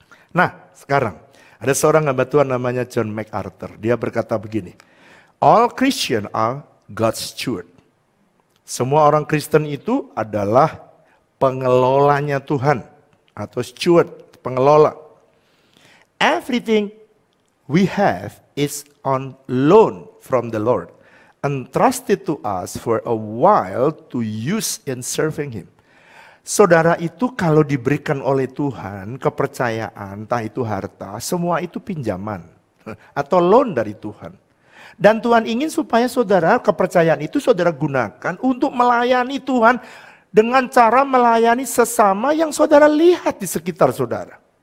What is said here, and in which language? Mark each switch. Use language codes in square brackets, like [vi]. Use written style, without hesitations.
[id] Nah sekarang ada seorang hamba Tuhan namanya John MacArthur. Dia berkata begini, [en] all Christian are God's steward. [id] Semua orang Kristen itu adalah pengelolanya Tuhan atau steward, pengelola. [en] Everything we have is on loan from the Lord, entrusted to us for a while to use in serving Him. [id] Saudara itu kalau diberikan oleh Tuhan kepercayaan, entah itu harta, semua itu pinjaman atau loan dari Tuhan. Dan Tuhan ingin supaya saudara kepercayaan itu saudara gunakan untuk melayani Tuhan dengan cara melayani sesama yang saudara lihat di sekitar saudara.